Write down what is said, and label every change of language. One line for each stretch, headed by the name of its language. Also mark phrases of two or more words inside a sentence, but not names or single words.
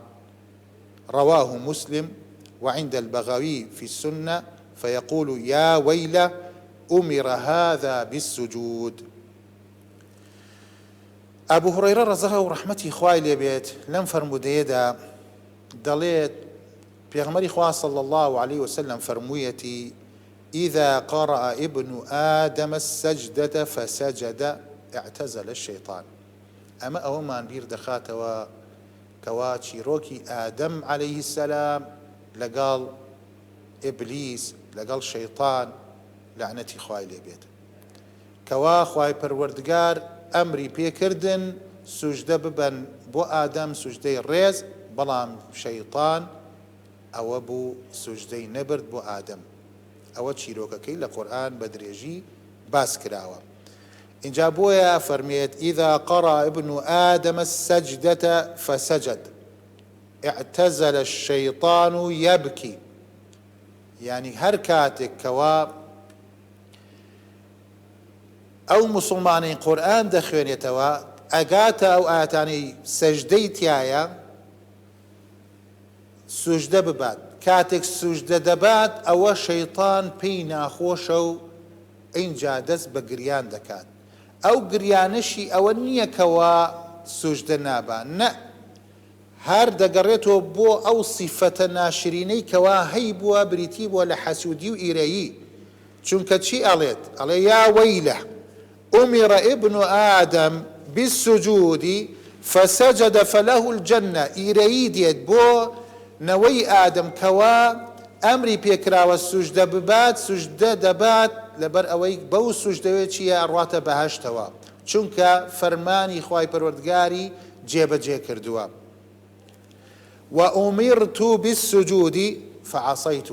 Arabic: رواه مسلم وعند البغوي في السنة فيقول يا ويله أمر هذا بالسجود.
Central Kurdish: أبو هريرة رضاه ورحمته خوای لێ بێت لەم فەرمودەیەدا دەڵێت پێغەمبەری خوا
Arabic: صلى الله عليه وسلم
Central Kurdish: فەرموویەتی
Arabic: إذا قرأ ابن آدم السجدة فسجد اعتزل الشيطان.
Central Kurdish: أما أومان بير دخاتوا كوا چیرۆکی ئادەم
Arabic: عليه السلام
Central Kurdish: لەگەڵ ئیبلیس لەگەڵ شەیطان لعنەتی خوای لێ بێت کەوا خوای پەروەردگار ئەمری پێکردن سوجدە ببەن بۆ ئادەم سوجدەی ڕێز، بەڵام شەیطان ئەوە بوو سوجدەی نەبرد بۆ ئادەم. ئەوە چیرۆکەکەی لە قورئان بە درێژی باس کراوە. اینجا بۆیە فەرمێت
Arabic: إذا قرأ ابن آدم السجدة فسجد اعتزل الشيطان يبكي.
Central Kurdish: يعني هەر کاتێک کەوا ئەو مسلمانەی قورئان دەخوێنێتەوە ئەگاتە ئەو ئاەتانەی سەجدەی تایە سوجدە ببات. کاتێک سوجدە دەبات ئەوە شەیطان پێی ناخۆشە و ئینجا دەست بە گریان دەکات. ئەو گریانەشی ئەوە نییە کەوا سوجدە نابان، نە، هەر دەگەڕێتەوە بۆ ئەو سیفەتە ناشرینەی کەوا هەی بووە بریتی بووە لە حەسوودی و ئیرەیی. چونکە چی ئەڵێت؟ ئەڵێ
Arabic: یا وەیلە ئومر ابن ئادەم بالسجود فسجد فله الجنة.
Central Kurdish: ئیرەیی دێت بۆ نەوەی ئادەم کەوا ئەمری پێکراوە سوژدە ببات، سوژدە دەبات لەبەر ئەوەی بەو سوژدەوێ چیە ئەڕاتە بەهەشتەوە، چونکە فەرمانی خوای پەروەردگاری جێبەجێ کردووە.
Arabic: وأمرت بالسجود فعصيت.